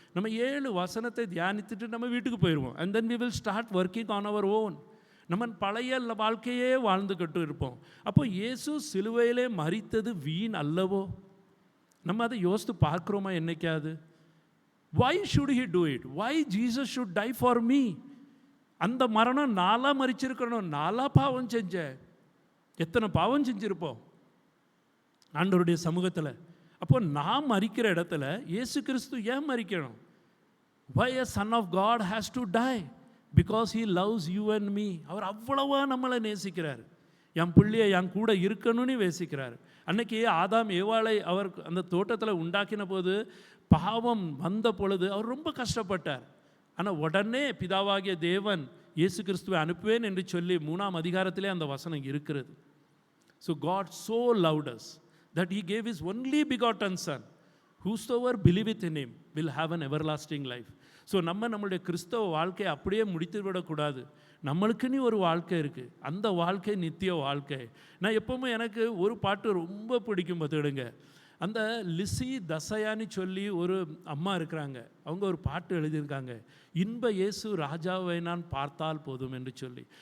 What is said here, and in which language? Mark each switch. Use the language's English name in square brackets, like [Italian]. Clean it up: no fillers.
[Tamil] நம்ம 7 வசனத்தை தியானித்துட்டு நம்ம வீட்டுக்கு போயிடுவோம். [English] And then we will start working on our own. [Tamil] நம்ம பழைய வாழ்க்கையே வாழ்ந்துக்கிட்டு இருப்போம். அப்போ இயேசு சிலுவையிலே மரித்தது வீண் அல்லவோ? நம்ம அதை யோசித்து பார்க்குறோமா என்னைக்காவது? [English] why should he do it? why Jesus should die for me? [Tamil] அந்த மரணம் நாளாக மரிச்சிருக்கணும். நாளாக பாவம் செஞ்சேன். எத்தனை பாவம் செஞ்சுருப்போம் ஆண்டவருடைய சமூகத்தில். அப்போ நான் மரிக்கிற இடத்துல இயேசு கிறிஸ்து ஏன் மரிக்கணும்? [English] why a son of God has to die? because he loves you and me. [Tamil] அவர் அவ்வளவா நம்மளை நேசிக்கிறார். என் பிள்ளையை என் கூட இருக்கணும்னு நேசிக்கிறார். அன்னைக்கு ஆதாம் ஏவாளை அவர் அந்த தோட்டத்தில் உண்டாக்கின போது பாவம் வந்த பொழுது அவர் ரொம்ப கஷ்டப்பட்டார். ஆனால் உடனே பிதாவாகிய தேவன் இயேசு கிறிஸ்துவை அனுப்புவேன் என்று சொல்லி 3ஆம் அதிகாரத்திலே அந்த வசனம் இருக்கிறது. [English] So God so loved us that he gave his only begotten son. Whosoever believeth in him will have an everlasting life. [Tamil] So நம்மளுடைய கிறிஸ்தவ வாழ்க்கையை அப்படியே முடித்து விடக்கூடாது. நம்மளுக்குன்னு ஒரு வாழ்க்கை இருக்குது. அந்த வாழ்க்கை நித்திய வாழ்க்கை. நான் எப்போவுமே எனக்கு ஒரு பாட்டு ரொம்ப பிடிக்கும். பார்த்துடுங்க, அந்த லிசி தசையான்னு சொல்லி ஒரு அம்மா இருக்கிறாங்க. அவங்க ஒரு பாட்டு எழுதியிருக்காங்க, இன்ப இயேசு ராஜாவை நான் பார்த்தால் போதும் என்று சொல்லி.